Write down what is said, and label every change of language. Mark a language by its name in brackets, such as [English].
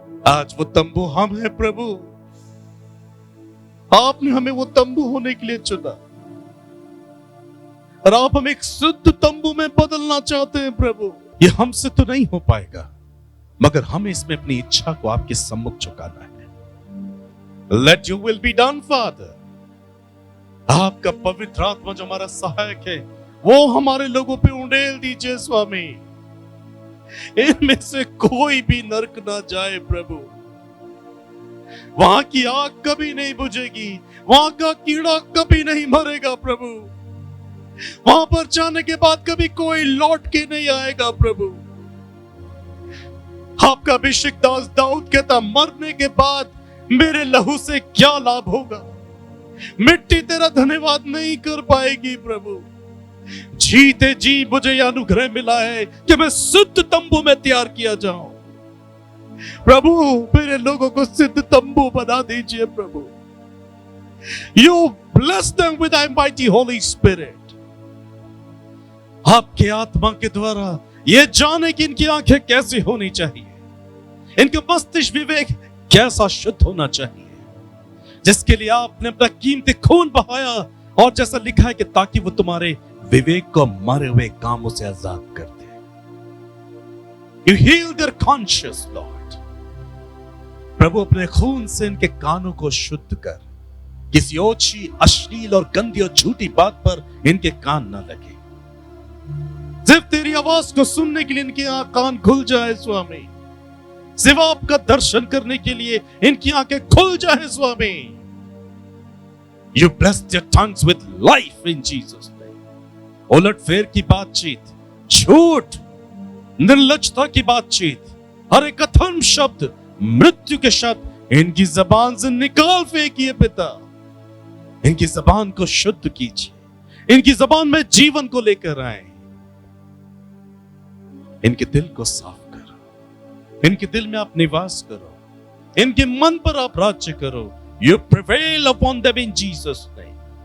[Hindi] आज वो तंबू हम हैं प्रभु। आपने हमें वो तंबू होने के लिए चुना और आप हमें एक शुद्ध तंबू में बदलना चाहते हैं प्रभु। ये हमसे तो नहीं हो पाएगा, मगर हमें इसमें अपनी इच्छा को आपके सम्मुख झुकाना है। [English] Let your will be done, Father. [Hindi] आपका पवित्र आत्मा जो हमारा सहायक है, वो हमारे लोगों पे उंडेल दीजिए स्वामी। इनमें से कोई भी नरक ना जाए प्रभु। वहां की आग कभी नहीं बुझेगी, वहां का कीड़ा कभी नहीं मरेगा प्रभु। वहां पर जाने के बाद कभी कोई लौट के नहीं आएगा प्रभु। आपका अभिषेक दास दाऊद कहता, मरने के बाद मेरे लहू से क्या लाभ होगा? मिट्टी तेरा धन्यवाद नहीं कर पाएगी प्रभु। जीते जी मुझे यह अनुग्रह मिला है कि मैं सिद्ध तंबू में तैयार किया जाऊं। प्रभु मेरे लोगों को सिद्ध तंबू बना दीजिए प्रभु। [English] You bless them with thy mighty Holy Spirit। [Hindi] आपके आत्मा के द्वारा ये जाने कि इनकी आंखें कैसी होनी चाहिए, इनका मस्तिष्क विवेक कैसा शुद्ध होना चाहिए, जिसके लिए आपने अपना कीमती खून बहाया, और जैसा लिखा है कि ताकि वो तुम्हारे विवेक को मरे हुए कामों से आजाद कर दे। [English] You heal their conscience, Lord। [Hindi] प्रभु अपने खून से इनके कानों को शुद्ध कर, किसी ओछी, अश्लील और गंदी और झूठी बात पर इनके कान न लगे। सिर्फ तेरी आवाज को सुनने के लिए इनके कान खुल जाए स्वामी। सिर्फ आपका दर्शन करने के लिए इनकी आंखें खुल जाए स्वामी। [English] You bless their tongues with life in Jesus name। [Hindi] उलट फेर की बातचीत, झूठ, निर्लज्जता की बातचीत, हर एक अधर्म शब्द, मृत्यु के शब्द इनकी जबान से निकाल फेंकिए पिता। इनकी जबान को शुद्ध कीजिए, इनकी जबान में जीवन को लेकर आए। इनके दिल को साफ करो, इनके दिल में आप निवास करो, इनके मन पर आप राज्य करो। [English] You prevail upon them in Jesus name।